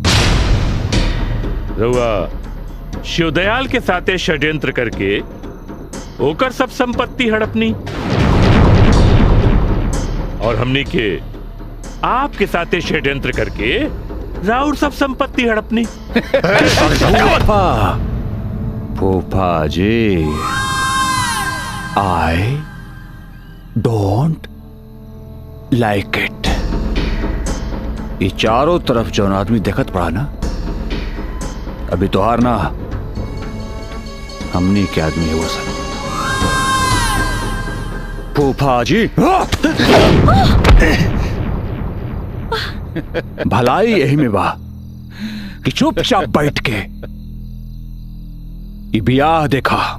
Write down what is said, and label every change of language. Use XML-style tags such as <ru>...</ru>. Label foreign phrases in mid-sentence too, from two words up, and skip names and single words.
<bho>रउआ शिवदयाल के साथे षड्यंत्र करके ओकर सब संपत्ति हड़पनी और हमनी के आपके साथे षड्यंत्र करके राउर सब संपत्ति हड़पनी। फूफा जी,</bho> <en>I don't like it.</en> <bho>ये चारों तरफ जो आदमी देखत पड़ा ना, अभी तोहार ना हमनी के आदमी है वो सब। फूफा जी भलाई यही में बा कि चुपचाप बैठ के ये ब्याह देखा।</bho>